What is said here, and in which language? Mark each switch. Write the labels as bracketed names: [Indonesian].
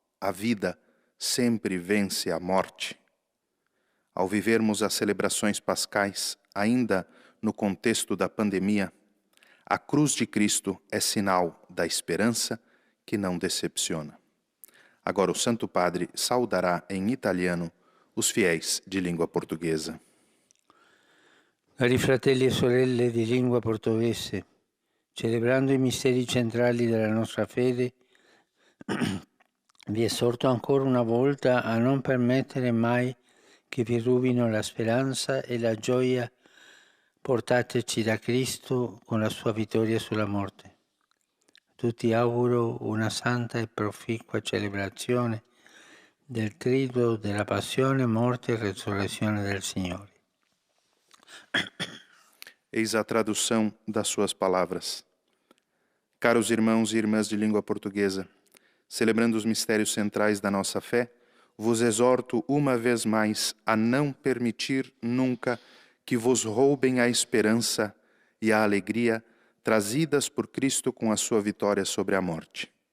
[Portuguese] A vida sempre vence a morte. Ao vivermos as celebrações pascais, ainda no contexto da pandemia, a cruz de Cristo é sinal da esperança que não decepciona. Agora o Santo Padre saudará em italiano os fiéis de língua portuguesa. [Italian] Cari fratelli e sorelle di lingua portoghese, celebrando i misteri centrali della nostra fede, vi esorto ancora una volta a non permettere mai che vi rubino la speranza e la gioia portateci da Cristo con la sua vittoria sulla morte. A tutti auguro una santa e proficua celebrazione del triduo della passione, morte e resurrezione del Signore. [Portuguese] Eis a tradução das suas palavras. Caros irmãos e irmãs de língua portuguesa, celebrando os mistérios centrais da nossa fé, vos exorto uma vez mais a não permitir nunca que vos roubem a esperança e a alegria trazidas por Cristo com a sua vitória sobre a morte.